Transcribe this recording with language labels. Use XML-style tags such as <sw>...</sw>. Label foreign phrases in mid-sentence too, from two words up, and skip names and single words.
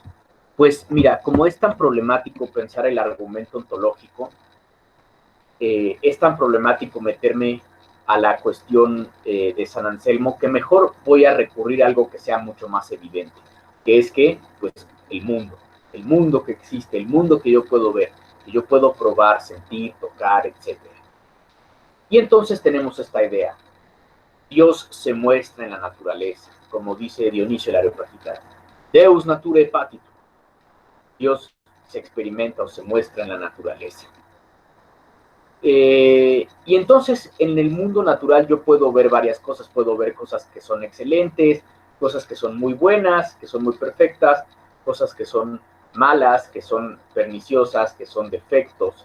<es>Pues mira, como es tan problemático pensar el argumento ontológico, es tan problemático meterme a la cuestión de San Anselmo, que mejor voy a recurrir a algo que sea mucho más evidente, que es que, pues, el mundo que existe, el mundo que yo puedo ver, que yo puedo probar, sentir, tocar, etc. Y entonces tenemos esta idea. Dios se muestra en la naturaleza, como dice Dionisio el Areopagita.</es> <la>Deus nature patitur.</la> <es>Dios se experimenta o se muestra en la naturaleza. Y entonces en el mundo natural yo puedo ver varias cosas, puedo ver cosas que son excelentes, cosas que son muy buenas, que son muy perfectas, cosas que son malas, que son perniciosas, que son defectos.</es>